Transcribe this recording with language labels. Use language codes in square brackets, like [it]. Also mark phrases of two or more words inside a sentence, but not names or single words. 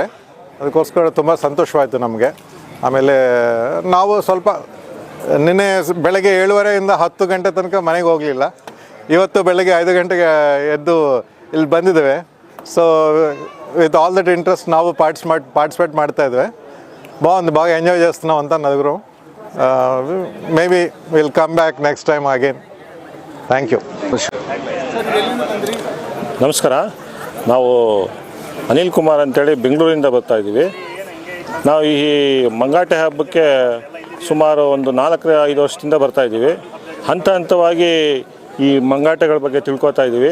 [kn] ಅದಕ್ಕೋಸ್ಕರ ತುಂಬ ಸಂತೋಷವಾಯಿತು ನಮಗೆ. ಆಮೇಲೆ ನಾವು ಸ್ವಲ್ಪ ನಿನ್ನೆ ಬೆಳಗ್ಗೆ 7:30 10 ಗಂಟೆ ತನಕ ಮನೆಗೆ ಹೋಗಲಿಲ್ಲ. ಇವತ್ತು ಬೆಳಗ್ಗೆ 5 ಗಂಟೆಗೆ ಎದ್ದು ಇಲ್ಲಿ ಬಂದಿದ್ದೇವೆ. [en] so with all that interest [kn] ನಾವು ಪಾರ್ಟಿಸಿಪೇಟ್ ಮಾಡ್ತಾಯಿದ್ವಿ. [te] బాగా ఎంజాయ్ చేస్తున్నాం అంతా నలుగురు. [en] maybe will come back next time again. thank you. [kn] ನಮಸ್ಕಾರ. ನಾವು ಅನಿಲ್ ಕುಮಾರ್ ಅಂತೇಳಿ ಬೆಂಗಳೂರಿಂದ ಬರ್ತಾಯಿದ್ದೀವಿ. ನಾವು ಈ ಮಂಗಾಟೆ ಹಬ್ಬಕ್ಕೆ ಸುಮಾರು ಒಂದು 4-5 ವರ್ಷದಿಂದ ಬರ್ತಾಯಿದ್ದೀವಿ. ಹಂತ ಹಂತವಾಗಿ ಈ ಮಂಗಾಟೆಗಳ ಬಗ್ಗೆ ತಿಳ್ಕೊತಾ ಇದ್ದೀವಿ.